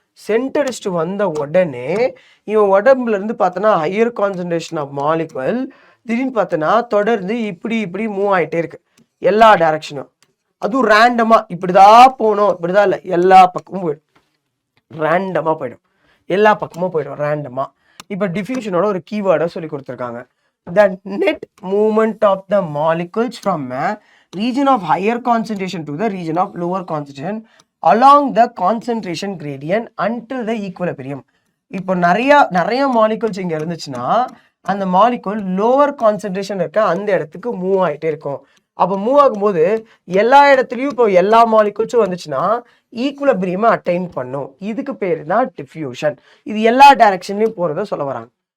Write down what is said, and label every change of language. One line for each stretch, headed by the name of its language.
Tamil: Send அடிச்சுட்டு வந்த உடனே இவன் உடம்புல இருந்து பார்த்தோன்னா ஹையர் கான்சன்ட்ரேஷன் ஆஃப் மாலிகுல் திடீர்னு பார்த்தோன்னா தொடர்ந்து இப்படி மூவ் ஆகிட்டே இருக்கு எல்லா டைரக்ஷனும். அதுவும் ரேண்டமாக இப்படிதான் போகணும், இப்படிதான் இல்லை, எல்லா பக்கமும் போயிடும், ரேண்டமாக போயிடும், எல்லா பக்கமும் போயிடும் ரேண்டமாக. இப்போ டிஃப்யூஷனோட ஒரு கீவேர்டை சொல்லி கொடுத்துருக்காங்க.
English: The net movement of the molecules from a region of higher concentration to the region of lower concentration along the concentration gradient until the equilibrium.
Tamil: இப்போ நிறைய மாலிகுல்ஸ் இங்கே இருந்துச்சுன்னா அந்த மாலிகுல் லோவர் கான்சன்ட்ரேஷன் இருக்க அந்த இடத்துக்கு மூவ் ஆகிட்டே இருக்கும். அப்போ மூவ் ஆகும்போது எல்லா இடத்துலையும் இப்போ எல்லா மாலிகுல்ஸும் வந்துச்சுன்னா ஈக்குலிபிரியமை அட்டைன் பண்ணும். இதுக்கு பேர் தான் டிஃப்யூஷன். இது எல்லா டைரக்ஷன்லையும் போகிறத சொல்ல வராங்க.